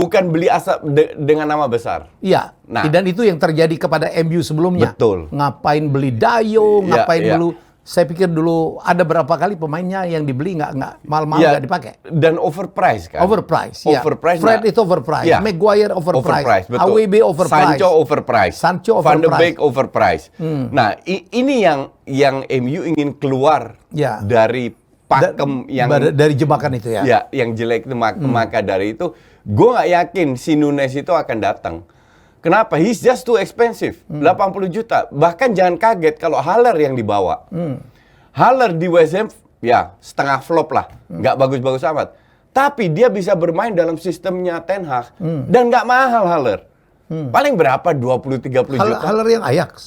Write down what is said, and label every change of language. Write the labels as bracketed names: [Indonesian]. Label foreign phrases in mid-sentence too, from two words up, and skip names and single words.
[Indonesian] Bukan beli asal dengan nama besar. Iya. Nah, dan itu yang terjadi kepada MU sebelumnya. Betul. Ngapain beli Dayo, ngapain ya. dulu. Saya pikir dulu ada berapa kali pemainnya yang dibeli nggak mahal-mahal nggak dipakai. Dan overpriced kan. Overpriced. Ya. Overpriced. Fred itu overpriced. Ya. Maguire overpriced. Betul. AWB overpriced. Sancho overpriced. Van de Beek overpriced. Nah, ini yang MU ingin keluar dari pakem yang dari jebakan itu ya. Ya, yang jelek itu maka dari itu gue nggak yakin si Nunes itu akan datang. Kenapa? [English] He's just too expensive. 80 juta. [Indonesian] Bahkan jangan kaget kalau Haller yang dibawa. Haller di West Ham ya setengah flop lah. Nggak bagus-bagus amat. Tapi dia bisa bermain dalam sistemnya Ten Hag dan nggak mahal Haller. Paling berapa? 20-30 juta. Haller yang Ajax.